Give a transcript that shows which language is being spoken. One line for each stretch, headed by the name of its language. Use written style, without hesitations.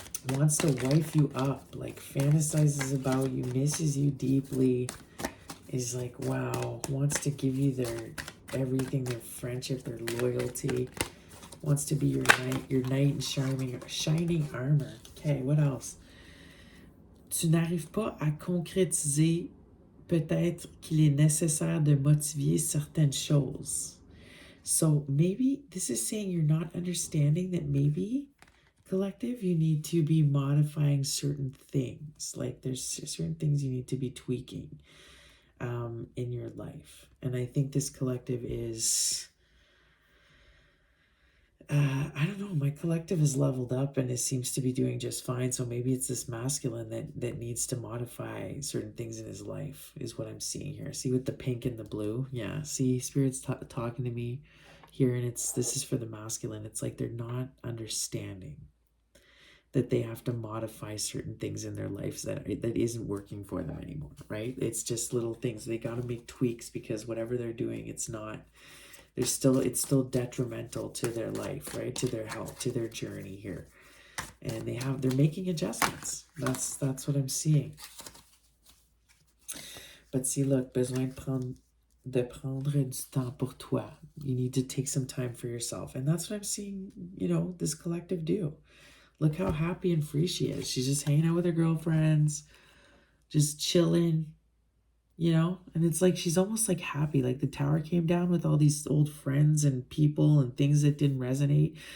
English: Wants to wife you up, like fantasizes about you, misses you deeply, is like, wow, wants to give you their everything, their friendship, their loyalty, wants to be your knight in shining armor. Okay, what else?
French: Tu n'arrives pas à concrétiser. Peut-être qu'il est nécessaire de motiver certaines choses.
English: So maybe this is saying you're not understanding that maybe, collective, you need to be modifying certain things. Like there's certain things you need to be tweaking in your life. And I think this collective is... I don't know, my collective is leveled up and it seems to be doing just fine. So maybe it's this masculine that needs to modify certain things in his life is what I'm seeing here. See with the pink and the blue? Yeah, see, Spirit's talking to me here, and this is for the masculine. It's like they're not understanding that they have to modify certain things in their lives that isn't working for them anymore, right? It's just little things. They got to make tweaks because whatever they're doing, it's still detrimental to their life, right? To their health, to their journey here. And they're making adjustments. That's what I'm seeing. But see, look,
French: besoin de prendre du temps pour toi.
English: You need to take some time for yourself. And that's what I'm seeing, this collective do. Look how happy and free she is. She's just hanging out with her girlfriends, just chilling, and it's like she's almost like happy. Like the tower came down with all these old friends and people and things that didn't resonate.